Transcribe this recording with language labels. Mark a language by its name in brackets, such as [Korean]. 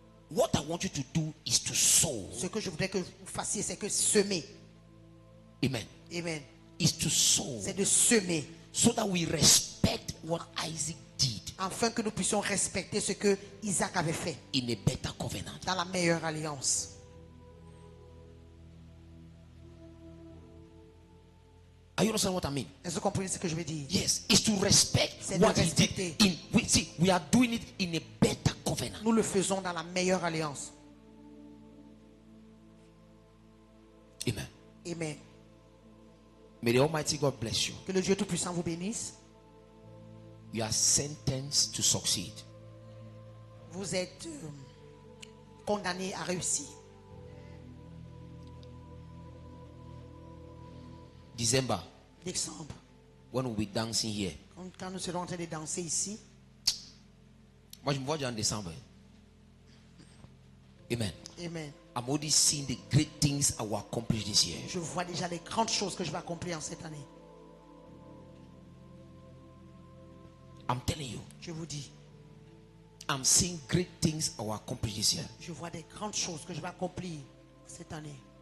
[English] What I want you to do is to sow. [French] Ce que je voudrais que vous fassiez, c'est que semer. Amen. Amen. [English] Is to sow. [French] C'est de semer. [English] So that we respect what Isaac did [French] Afin que nous puissions respecter ce que Isaac avait fait [English] in a better covenant. [French] dans la meilleure alliance. [English] Are you understand what I mean? [French] Est-ce que vous comprenez ce que je veux dire? [English] Yes, it's to respect [French] C'est de [English] what he did. [French] respecter. [English] We are doing it in a better covenant. [French] Nous le faisons dans la meilleure alliance. Amen. Amen. [English] May the Almighty God bless you. [French] Que le Dieu Tout-Puissant vous bénisse. [English] You are sentenced to succeed. [French] Vous êtes condamné à réussir. [English] December, [French] Décembre, [English] when we'll be dancing here. [French] quand nous serons en train de danser ici, Moi, je me vois déjà en décembre. Amen. amen. [English] I'm already seeing the great things I will accomplish this year. [French] Je vois déjà les grandes choses que je vais accomplir en cette année. [English] I'm telling you, [French] Je vous dis, [English] I'm seeing great things I will accomplish this year. [French] je vois des grandes choses que je vais accomplir cette année.